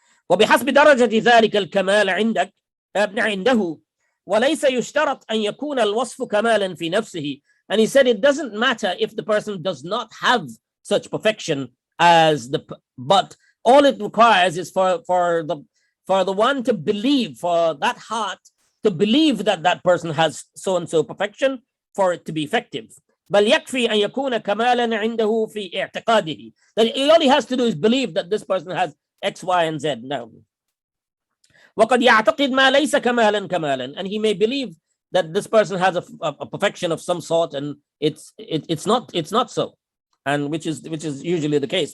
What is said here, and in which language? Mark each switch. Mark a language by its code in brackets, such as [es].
[ar] وبحسب درجة ذلك الكمال عنده وليس يشترط أن يكون الوصف كمالا في نفسه. [en] And he said it doesn't matter if the person does not have such perfection but all it requires is for the one to believe, for that heart to believe that that person has so and so perfection for it to be effective. [ar] بل يكفي أن يكون كمالا عنده في اعتقاده. [en] That all he has to do is believe that this person has X, Y, and Z. No. [ar] وقد يعتقد ما ليس كمالا كمالا, [en] and he may believe that this person has a perfection of some sort, and it's not so, and which is usually the case.